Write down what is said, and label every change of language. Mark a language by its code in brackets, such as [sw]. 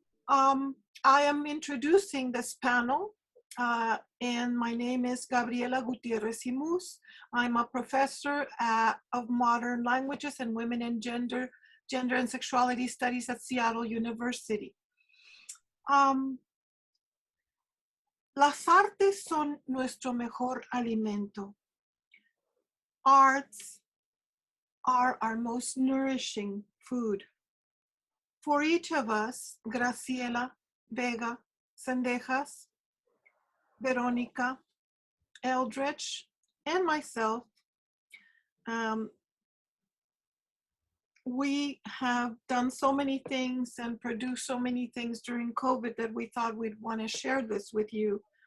[en] I am introducing this panel, and my name is Gabriella Gutiérrez y Muhs. I'm a professor of modern languages and women and gender and sexuality studies at Seattle University. [es] Las artes son nuestro mejor alimento. [en] Arts are our most nourishing food. For each of us, Graciela Vega-Cendejas, Veronica Eldredge, and myself, we have done so many things and produced so many things during COVID that we thought we'd want to share this with you.